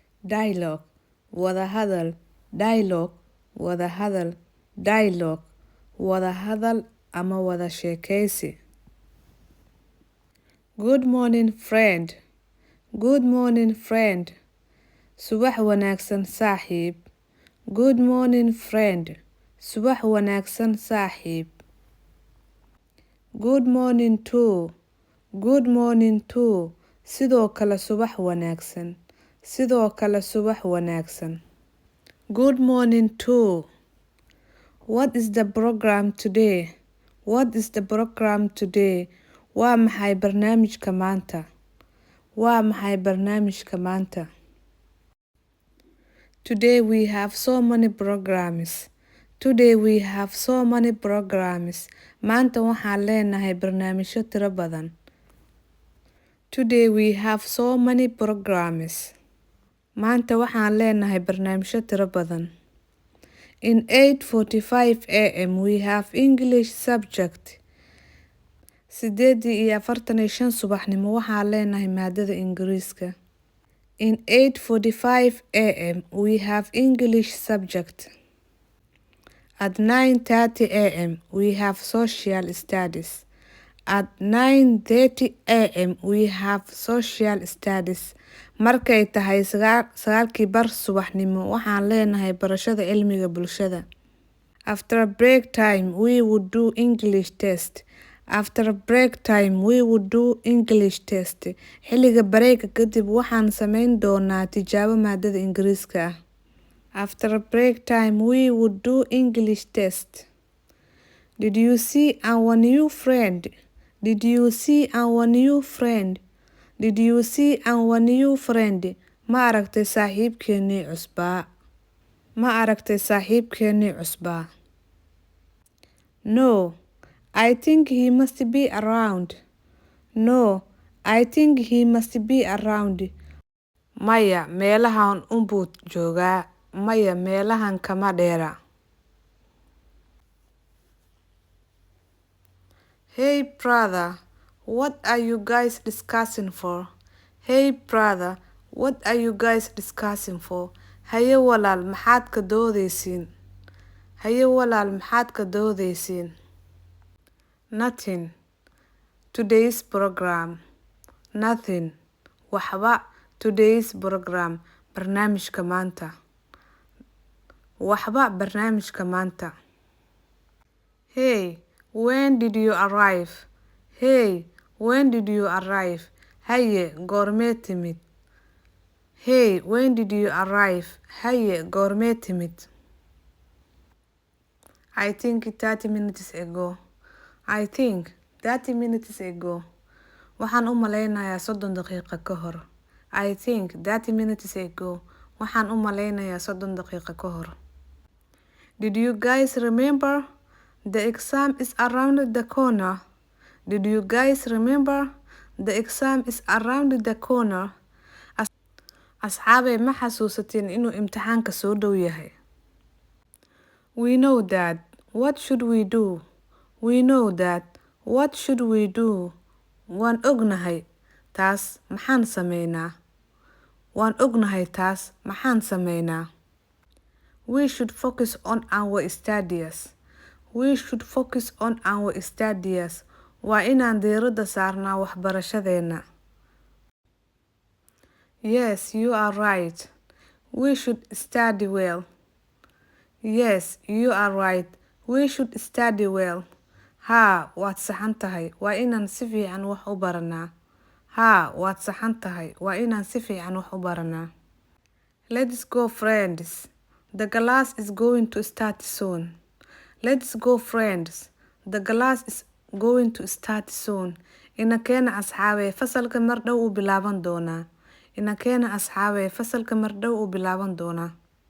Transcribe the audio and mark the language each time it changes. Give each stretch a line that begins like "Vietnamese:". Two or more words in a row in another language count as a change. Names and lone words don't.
Somali: dialogue, wada hadal, dialogue, wada hadal, dialogue, wada hadal ama wada sheekeysi.
English: Good morning friend, good morning friend,
Somali: subax wanaagsan saaxiib.
English: Good morning friend,
Somali: subax wanaagsan saaxiib.
English: Good morning too, good morning too,
Somali: sidoo kale subax wanaagsan, sidoo kale subax wanaagsan.
English: Good morning too. What is the program today? What is the program today?
Somali: Waa maxay barnaamijka maanta? Waa maxay barnaamijka maanta?
English: Today we have so many programs. Today we have so many programs.
Somali: Maanta waxaan leenahay barnaamijyo tiro badan.
English: Today we have so many programs.
Somali: Maanta waxaan leenahay barnaamijyo tiro badan.
English: In 8:45 a.m. we have English subject.
Somali: 8:45 subaxnimo waxaan leenahay maadada Ingariiska.
English: In 8:45 a.m. we have English subject. At 9:30 a.m. we have social studies. At 9:30 a.m. we have social studies.
Somali: Markay tahay sagaalkii bar subaxnimo waxaan leenahay barashada cilmiga bulshada.
English: After break time we would do English test. After break time we would do English test.
Somali: Xilliga bareega kadib waxaan sameyn doonaa tijaabo maadada Ingiriiska ah.
English: After break time we would do English test. Did you see our new friend? Did you see our new friend? Did you see our new friend?
Somali: Ma aragtay saaxiibkeenii cusbaa? Ma aragtay saaxiibkeenii cusbaa?
English: No, I think he must be around. No, I think he must be around.
Somali: Maya, meelahan unbuu joogaa. Maya, meelahan kama dheera.
English: Hey brother, what are you guys discussing for? Hey brother, what are you guys discussing for?
Somali: Haye walaal maxaad ka doodaysiin? Haye walaal maxaad ka doodaysiin?
English: Nothing. Today's program. Nothing. Waxba. Today's program.
Somali: Barnaamijka maanta. Waxba barnaamijka maanta.
English: Hey, when did you arrive? Hey, when did you arrive?
Somali: Haye, goormee timid?
English: Hey, when did you arrive?
Somali: Haye, goormee timid?
English: I think 30 minutes ago. I think 30 minutes ago.
Somali: Waxaan u maleynayaa 30 daqiiqo ka hor.
English: I think 30 minutes ago.
Somali: Waxaan u maleynayaa 30 daqiiqo ka hor.
English: Did you guys remember? The exam is around the corner. Did you guys remember? The exam is around the corner.
Somali: Asxaabay ma xasuusatiin inuu imtixaanka soo dhow yahay?
English: We know that. What should we do? We know that. What should we do?
Somali: Waan ognahay. Taas maxaan sameynaa? Waan ognahay taas maxaan sameynaa?
English: We should focus on our studies. We should focus on our studies.
Somali: Waa inaan diiradda saarnaa waxbarashadeena.
English: Yes, you are right. We should study well. Yes, you are right. We should study well.
Somali: Haa, waad saxan tahay. Waa inaan si fiican wax u baranaa. Haa, waad saxan tahay. Waa inaan si fiican wax u baranaa.
English: Let's go friends. The class is going to start soon. Let's go friends. The class is going to start soon.
Somali: Inakeena asxaabay fasalka mar dhow u bilaaban doonaa. Inakeena asxaabay fasalka mar dhow u bilaaban doonaa.